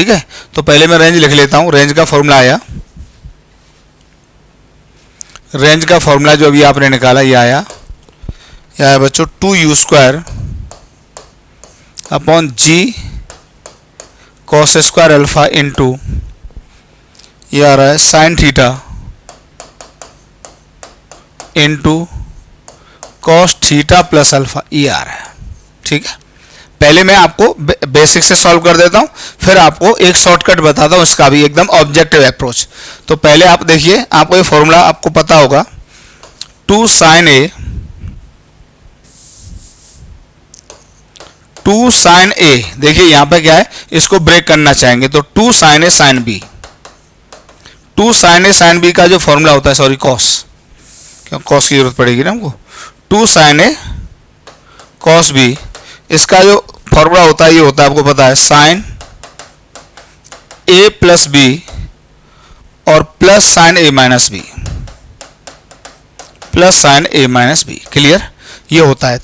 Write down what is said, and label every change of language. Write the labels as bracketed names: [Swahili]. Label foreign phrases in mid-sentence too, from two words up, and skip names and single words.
[Hindi] ठीक है, तो पहले मैं रेंज लिख लेता हूं। रेंज का फॉर्मूला आया, रेंज का फॉर्मूला जो अभी आपने निकाला ये आया बच्चों 2u² [English] upon g cos square alpha into [Hindi] ये आ रहा है [English] sine theta into cos theta plus alpha, [Hindi] ये आ रहा है। ठीक है, पहले मैं आपको बेसिक से सॉल्व कर देता हूं, फिर आपको एक शॉर्टकट बताता हूं, इसका भी एकदम [English] objective approach. [Hindi] तो पहले आप देखिए, आपको ये फॉर्मूला आपको पता होगा, [English] 2 sin a। [Hindi] देखिए यहां पे क्या है, इसको ब्रेक करना चाहेंगे तो [English] 2 sin a sin b। 2 sin a sin b [Hindi] का जो फॉर्मूला होता है, [English] sorry cos, [Hindi] क्यों कॉस की जरूरत पड़ेगी ना हमको, [English] 2 sin a cos b, [Hindi] इसका जो फॉर्मूला होता है ये होता है, आपको पता है, [English] sine a plus b [Hindi] और [English] plus sine a minus b, plus sine a minus b. [Hindi] क्लियर, ये होता है।